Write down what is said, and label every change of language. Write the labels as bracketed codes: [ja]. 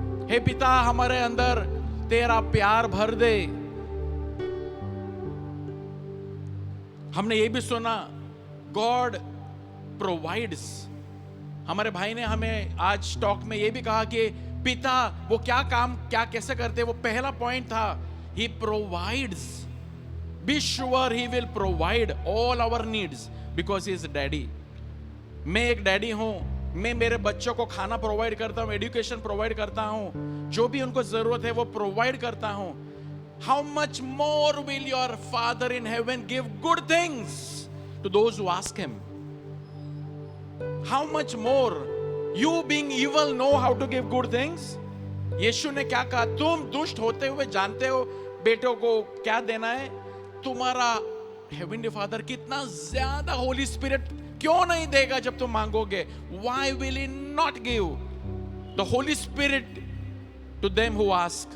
[hi] हे पिता, हमारे अंदर तेरा प्यार भर दे. हमने ये भी सुना, [en] God provides. [hi] हमारे भाई ने हमें आज टॉक में ये भी कहा कि पिता वो क्या काम क्या कैसे करते, वो पहला पॉइंट था, [en] He provides. Be sure he will provide all our needs because he is daddy. [hi] मैं एक डैडी हूं, मैं मेरे बच्चों को खाना प्रोवाइड करता हूं, एजुकेशन प्रोवाइड करता हूं, जो भी उनको जरूरत है वो प्रोवाइड करता हूं. [en] How much more will your Father in heaven give good things to those who ask him? How much more you being evil know how to give good things? [hi] यीशु ने क्या कहा, तुम दुष्ट होते हुए जानते हो बेटों को क्या देना है. तुम्हारा हेवनली फादर कितना ज्यादा होली स्पिरिट क्यों नहीं देगा जब तुम मांगोगे. [en] Why will he not give the Holy Spirit to them who ask?